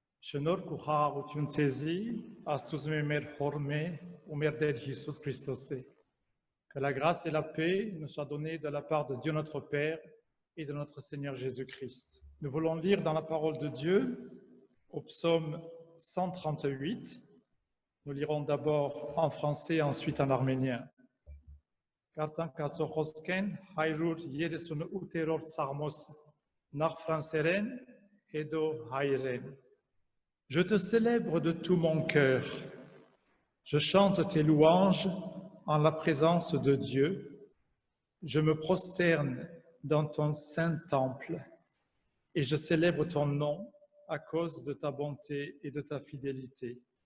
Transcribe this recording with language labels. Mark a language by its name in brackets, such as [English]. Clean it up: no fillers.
[Armenian] Շնորհք ու խաղաղություն ցեզի, Աստծո մեր Հորմե ու մեր Տեր Jésus Christosի. [French] Que la grâce et la paix nous soient données de la part de Dieu notre Père et de notre Seigneur Jésus-Christ. Nous voulons lire dans la parole de Dieu au psaume 138. Nous lirons d'abord en français et ensuite en arménien. [Armenian] Կարդանք Աստծո խոսքեն 138-րդ սաղմոս նախ ֆրանսերեն, հետո հայերեն. [French] Je te célèbre de tout mon cœur. Je chante tes louanges en la présence de Dieu. Je me prosterne dans ton saint temple et je célèbre ton nom à cause de ta bonté et de ta fidélité.